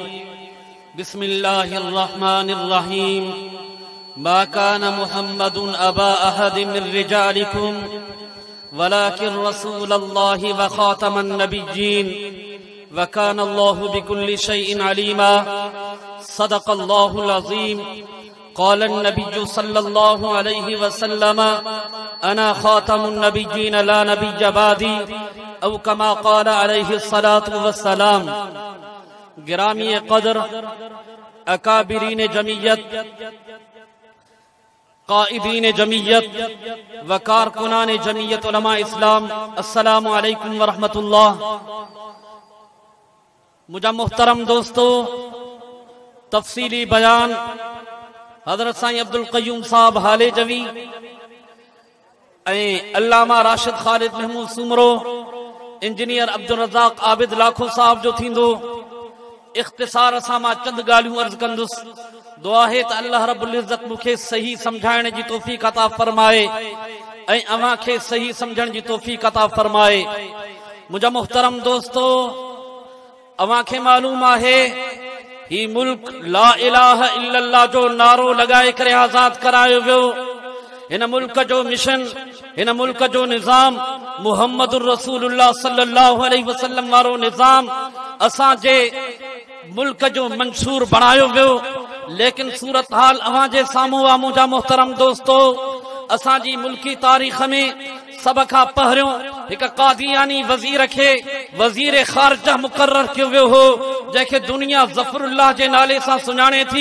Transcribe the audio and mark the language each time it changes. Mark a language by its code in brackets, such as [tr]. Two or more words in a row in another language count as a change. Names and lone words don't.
[ar] بسم الله الرحمن الرحيم ما كان محمد أبا أحد من رجالكم ولكن رسول الله وخاتم النبيين وكان الله بكل شيء عليما صدق الله العظيم قال النبي صلى الله عليه وسلم أنا خاتم النبيين لا نبي بعدي أو كما قال عليه الصلاة والسلام. [ur] گرامی قدر اکابرین جمعیت، قائدین جمعیت و کارکنان جمعیت علماء اسلام, [ar] السلام عليكم ورحمة الله. [sd] मुझा मुहतरम दोस्तों, तफसीली बयान हज़रत सईन अब्दुल साहब háلیجوی अल्लामा राशिद ख़ालिद महमूद सुमरो, इंजीनियर अब्दुल आबिद लाखो साहब जो थींदो। इख्तिसार सां मां चंद ॻाल्हियूं अर्ज़ कंदुसि। दुआ है त [ar] الله رب العزة [sd] मूंखे सही समझाइण जी तौफ़ीक़ अता फरमाए ऐं अव्हां खे सही समझण जी तौफ़ीक़ अता फरमाए। मुंहिंजा मुहतरम दोस्तों, अव्हां खे मालूम आहे ही मुल्क [ar] لا إله إلا الله [sd] जो नारो लगाए करे आजाद करायो वियो। हिन मुल्क जो मिशन, हिन मुल्क जो निज़ाम मुहम्मदुर रसूलुल्लाह [ar] صلى الله عليه وسلم [sd] वारो निज़ाम असां जे मुल्क जो मंशूर बणायो वियो। लेकिन सूरत हाल अव्हां जे साम्हूं आहे। मुंहिंजा मुहतरम दोस्तों, असां जी मुल्की तारीख़ में सब खां पहिरियों हिक कादियानी वज़ीर खे वज़ीर ख़ारिजा मुक़र्रर कयो वियो हो, जंहिंखे दुनिया ज़फ़रुल्लाह जे नाले सां सुञाणे थी।